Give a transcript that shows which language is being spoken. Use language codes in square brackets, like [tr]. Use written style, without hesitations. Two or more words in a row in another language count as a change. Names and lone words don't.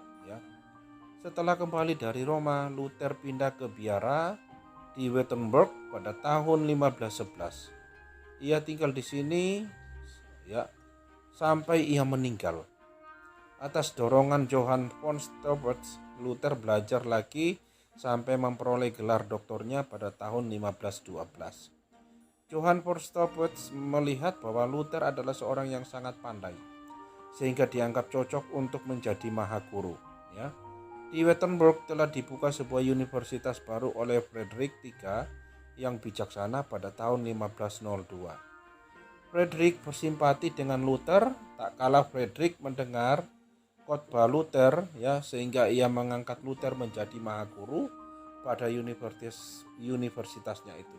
[id] Setelah kembali dari Roma, Luther pindah ke biara di Wittenberg pada tahun 1511. Ia tinggal di sini sampai ia meninggal. Atas dorongan Johann von Staupitz, Luther belajar lagi sampai memperoleh gelar doktornya pada tahun 1512. Johann von Staupitz melihat bahwa Luther adalah seorang yang sangat pandai, sehingga dianggap cocok untuk menjadi mahaguru. Di Wittenberg telah dibuka sebuah universitas baru oleh Frederick III yang bijaksana pada tahun 1502. Frederick bersimpati dengan Luther, tak kalah Frederick mendengar khotbah Luther sehingga ia mengangkat Luther menjadi mahaguru pada universitasnya itu.